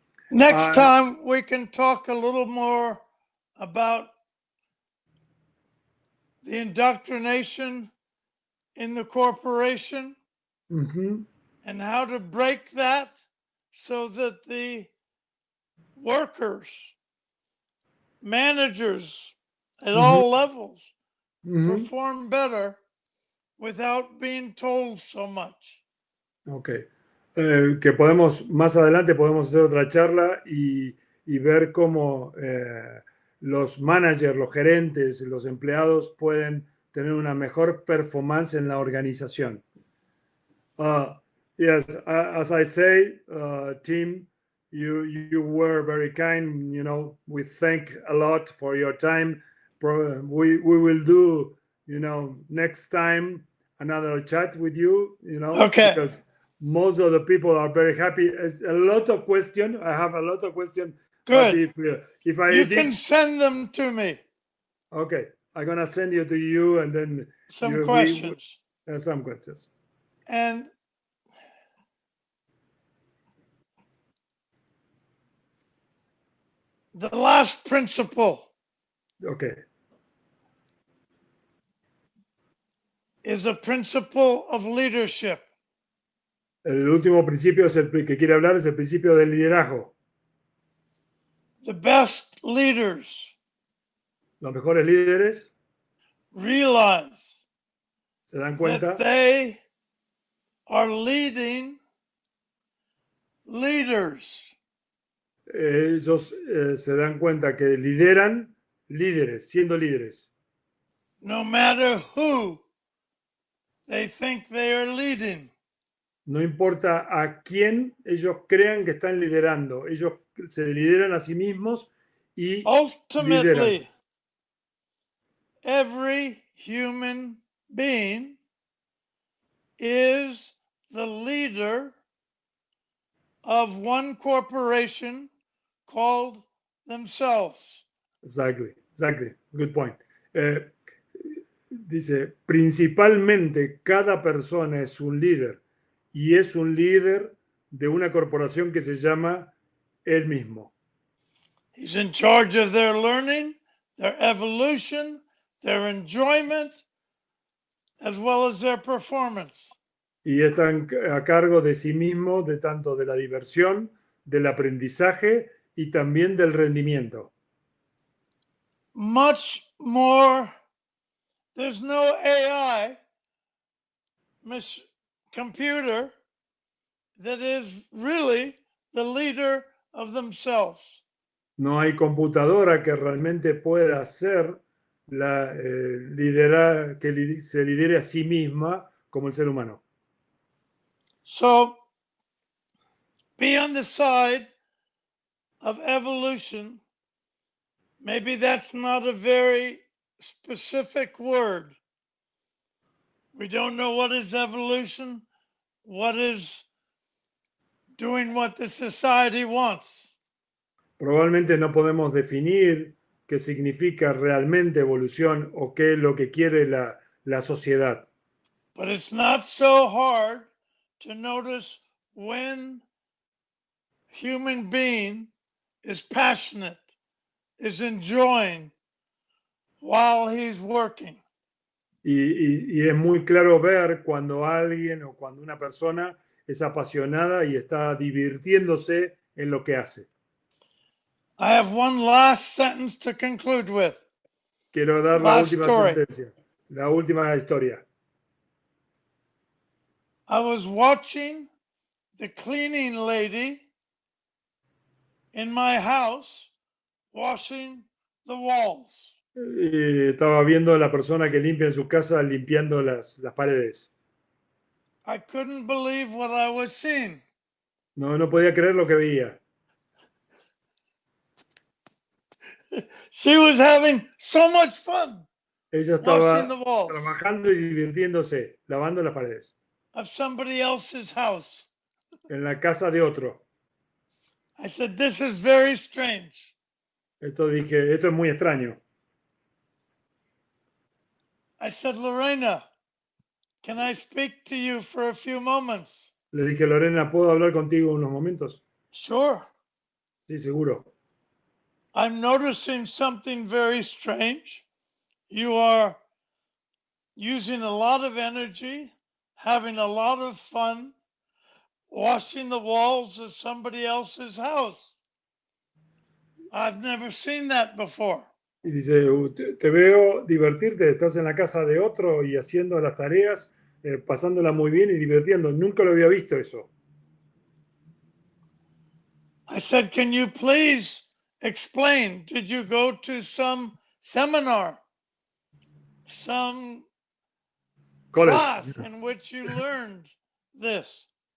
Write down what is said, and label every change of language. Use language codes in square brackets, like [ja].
[en] next time we can talk a little more about the indoctrination in the corporation and how to break that so that the workers, managers at all levels perform better without being told so much. Okay. [es] Que más adelante podemos hacer otra charla y ver cómo los managers, los gerentes, los empleados pueden tener una mejor performance en la organización. [en] Yes, as I say, Tim, you were very kind. You know, we thank a lot for your time. We will do, next time another chat with you. Okay. Because most of the people are very happy. It's a lot of questions. I have a lot of questions. Good. If you can send them to me. Okay, I'm gonna send you to you, and then some questions. Some questions. And The last principle Ok. is a principle of leadership. [es] El último principio es el que quiere hablar, es el principio del liderazgo. [en] The best leaders [es] Los mejores líderes [en] realize [es] se dan [en] that [es] cuenta [en] they are leading leaders. [es] Ellos se dan cuenta que lideran líderes, siendo líderes. [en] No matter who they think they are leading. [es] No importa a quién ellos crean que están liderando, ellos se lideran a sí mismos y lideran. [en] Ultimately, every human being is the leader of one corporation called themselves. Exactly, good point. [es] Dice, principalmente cada persona es un líder y es un líder de una corporación que se llama él mismo. [en] He's in charge of their learning, their evolution, their enjoyment, as well as their performance. [es] Y están a cargo de sí mismo, de tanto de la diversión, del aprendizaje y también del rendimiento. [en] Much more, there's no AI computer that is really the leader of themselves. [es] No hay computadora que realmente pueda ser la que se lidere a sí misma como el ser humano. [en] So, be on the side of evolution. Maybe that's not a very specific word. We don't know what is evolution, what is doing what the society wants. [es] Probablemente no podemos definir qué significa realmente evolución o qué es lo que quiere la sociedad. [en] But it's not so hard to notice when human being is passionate, is enjoying while he's working. [es] Y es muy claro ver cuando alguien o cuando una persona es apasionada y está divirtiéndose en lo que hace. [en] I have one last sentence to conclude with. [es] Quiero dar la [en] Last [es] última [en] story. [es] sentencia, la última historia. [en] I was watching the cleaning lady in my house washing the walls. [es] Estaba viendo a la persona que limpia en su casa limpiando las paredes. [en] I couldn't believe what I was seeing. [es] No podía creer lo que veía. [en] She was having so much fun [es] Ella [en] washing [es] estaba [en] the walls [es] trabajando y divirtiéndose, lavando las paredes, [en] of somebody else's house. [es] en la casa de otro. [en] I said, this is very strange. [es] Dije, esto es muy extraño. [en] I said, Lorena, can I speak to you for a few moments? [es] Le dije, Lorena, ¿puedo hablar contigo unos momentos? [en] Sure. [es] Sí, seguro. [en] I'm noticing something very strange. You are using a lot of energy, having a lot of fun, washing the walls of somebody else's house. I've never seen that before. [es] Y dice, te veo divertirte, estás en la casa de otro y haciendo las tareas, pasándola muy bien y divirtiendo. Nunca lo había visto eso. [en] I said, can you please explain? Did you go to some seminar, some class in which you learned this?